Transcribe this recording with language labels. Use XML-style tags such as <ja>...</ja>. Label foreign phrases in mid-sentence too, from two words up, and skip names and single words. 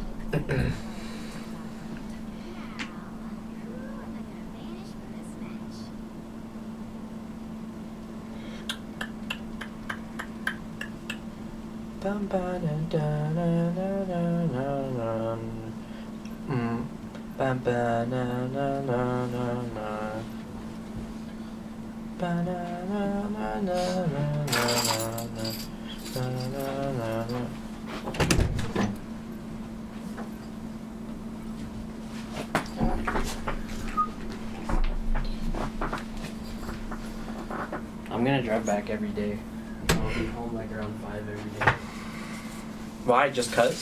<en>Bum ba da da da da da da. Ba ba na na na na na. Ba na na na na na na na. Ba na na na. I'm gonna drive back every day. I'll be home like around 5 every day. Why? Just cause?</en>